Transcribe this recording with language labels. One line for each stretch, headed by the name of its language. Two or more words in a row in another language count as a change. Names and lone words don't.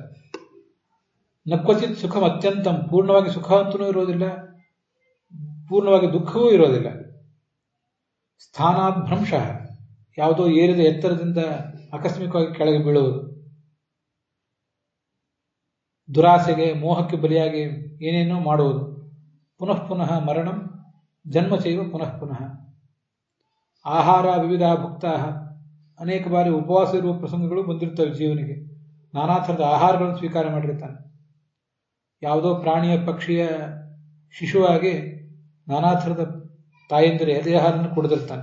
Sanskrit: ನಕ್ವಚಿತ್ ಸುಖಂ ಅತ್ಯಂತಂ,
Kannada: ಪೂರ್ಣವಾಗಿ ಸುಖ ಅಂತೂ ಇರೋದಿಲ್ಲ, ಪೂರ್ಣವಾಗಿ ದುಃಖವೂ ಇರೋದಿಲ್ಲ.
Sanskrit: ಸ್ಥಾನಾತ್ ಭ್ರಂಶಃ,
Kannada: ಯಾವುದೋ ಏರಿದ ಎತ್ತರದಿಂದ ಆಕಸ್ಮಿಕವಾಗಿ ಕೆಳಗೆ ಬೀಳುವುದು, ದುರಾಸೆಗೆ ಮೋಹಕ್ಕೆ ಬಲಿಯಾಗಿ ಏನೇನೋ ಮಾಡುವುದು,
Sanskrit: ಪುನಃ ಪುನಃ ಮರಣಂ ಜನ್ಮ ಚೈವ ಪುನಃ ಪುನಃ. ಆಹಾರ ವಿವಿಧ ಭುಕ್ತಾ,
Kannada: ಅನೇಕ ಬಾರಿ ಉಪವಾಸ ಇರುವ ಪ್ರಸಂಗಗಳು ಬಂದಿರ್ತವೆ ಜೀವನಿಗೆ. ನಾನಾ ಥರದ ಆಹಾರಗಳನ್ನು ಸ್ವೀಕಾರ ಮಾಡಿರ್ತಾನೆ. ಯಾವುದೋ ಪ್ರಾಣಿಯ ಪಕ್ಷಿಯ ಶಿಶುವಾಗಿ ನಾನಾ ಥರದ ತಾಯಂದಿರ ಎದೆಹಾರನ್ನು ಕುಡಿದಿರ್ತಾನೆ.